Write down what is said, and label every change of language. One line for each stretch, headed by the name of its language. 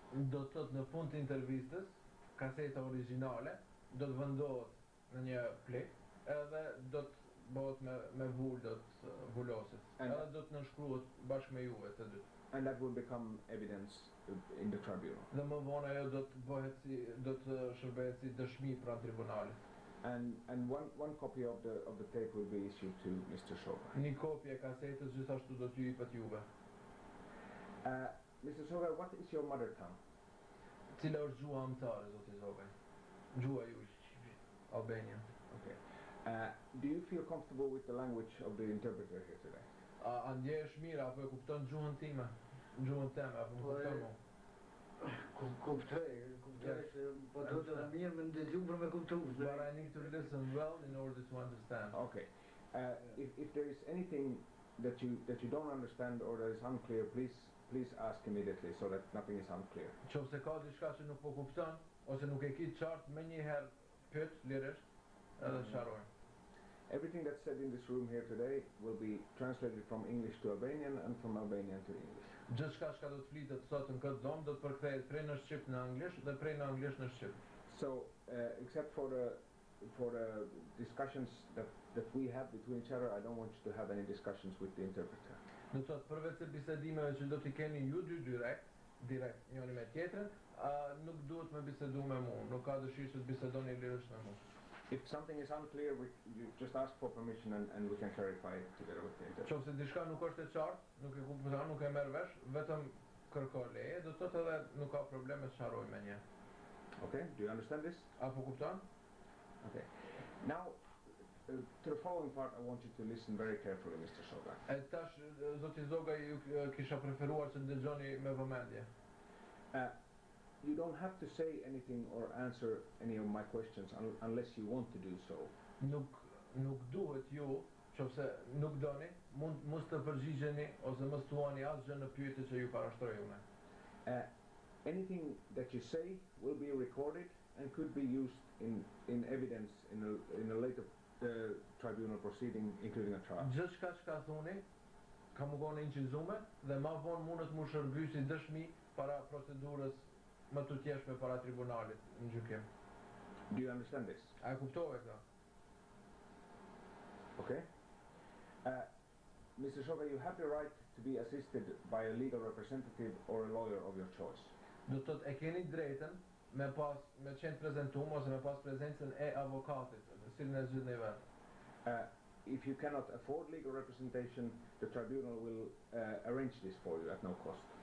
Albanian: Do të thotë në fund të intervistës, kaseta origjinale do të vendohet në një plek, edhe do të bëhet me vull, do të vuloset. Edhe do të nënshkruhet bashkë me juve të dy.
English: And that will become evidence in the tribunal.
Albanian: Dhe më vonë ajo do të bëhet do të shërbehet si dëshmi pranë tribunalit.
English: And one copy of the tape will be issued to Mr. Shogai.
Albanian: Një kopje e kasetës gjithashtu do t'ju jepet juve.
English: Mr. Shogai, what is your mother tongue?
Albanian: Cila është gjua amtare, zoti Zogaj? Gjua juaj, Albanian.
English: Okay. Do you feel comfortable with the language of the interpreter here today?
Albanian: A ndjehesh mirë apo e kupton gjuhën time? Gjuhën teme apo më kupton mu? Kuptoj se po do të dhe mirë me ndëgju për me kuptu.
English: But I need to listen well in order to understand. Okay. If there is anything that you don't understand or that is unclear, please ask immediately so that nothing is unclear.
Albanian: Nëse ka diçka që nuk po kupton ose nuk e ke qartë, më njëherë pyet lirisht edhe sharoj.
English: Everything that's said in this room here today will be translated from English to Albanian and from Albanian to English.
Albanian: Gjithçka që do të flitet sot në këtë dom do të përkthehet prej në shqip në anglisht dhe prej në anglisht në shqip.
English: So, except for the discussions that we have between each other, I don't want you to have any discussions with the interpreter.
Albanian: Do të thotë përveç se bisedimeve që do t'i keni ju dy direkt njëri me tjetrën, nuk duhet me bisedu me mua, nuk ka dëshirë që të bisedoni lirisht me mua.
English: If something is unclear, you just ask for permission and we can clarify it together with the interpreter.
Albanian: Qofse diçka nuk është e qartë, nuk e kupton, nuk e merr vesh, vetëm kërko leje, do të thotë edhe nuk ka probleme të sharoj me një.
English: Okay, do you understand this?
Albanian: Apo kupton?
English: Okay. Now, to the following part, I want you to listen very carefully, Mr. Shoga.
Albanian: E tash, zoti Zoga, ju kisha preferuar që dëgjoni me vëmendje.
English: You don't have to say anything or answer any of my questions unless you want to do so.
Albanian: Nuk duhet ju, qofse nuk doni, mos të përgjigjeni ose mos thuani asgjë në pyetjet që ju parashtroj unë.
English: Anything that you say will be recorded and could be used in evidence in a later tribunal proceeding, including a trial.
Albanian: Gjithçka që thoni ka më konë incizume dhe ma vonë mundet mu shërby si dëshmi para procedurës më të tjeshme para tribunalit në gjykim.
English: Do you understand this?
Albanian: A e kuptove këta?
English: Okay. Mr. Shoga, you have the right to be assisted by a legal representative or a lawyer of your choice.
Albanian: Do të thotë e keni drejtën me qenë prezentum ose me pas prezencën e avokatit, në cilën e zgjidhni vetë.
English: If you cannot afford legal representation, the tribunal will arrange this for you at no cost.